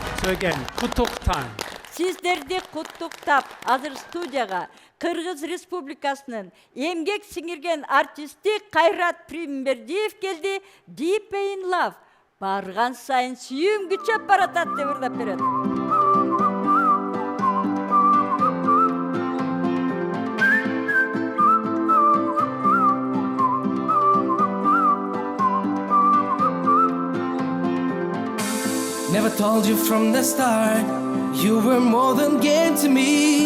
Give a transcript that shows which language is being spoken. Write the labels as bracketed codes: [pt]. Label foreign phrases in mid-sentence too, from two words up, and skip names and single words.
[ky] again. Kutuktang. Сиздерди куттуктап, азыр студияга Кыргыз Республикасынын эмгек сиңирген артисти Кайрат Примбердиев келди. [en] Deep in Love. [ky] Барган сайын сүйүм күчөп баратат деп ырдап берет. [en] Never told you from the start, you were more than game to me.